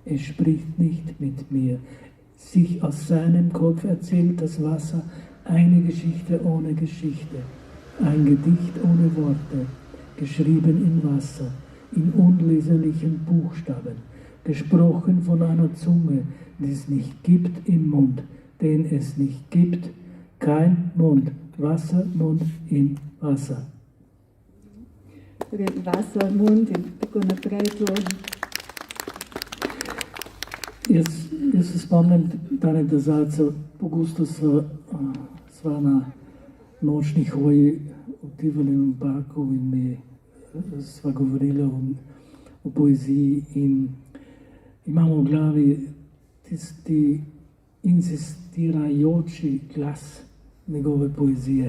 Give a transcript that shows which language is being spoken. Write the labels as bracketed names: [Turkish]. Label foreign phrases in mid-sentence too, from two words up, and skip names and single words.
[German] es spricht nicht mit mir. Sich aus seinem Kopf erzählt das Wasser eine Geschichte ohne Geschichte, ein Gedicht ohne Worte, geschrieben in Wasser, in unleserlichen Buchstaben, gesprochen von einer Zunge, die es nicht gibt im Mund, den es nicht gibt, kein Mund, Wassermund in Wasser. [Slovenian] Wassermund in tako naprej to. Jaz se spomnim Tane Dazalca, pogosto sva na nočni hoji v Tivolivem parku in sva govorila o poeziji in imamo v glavi tisti insistirajoči glas njegove poezije.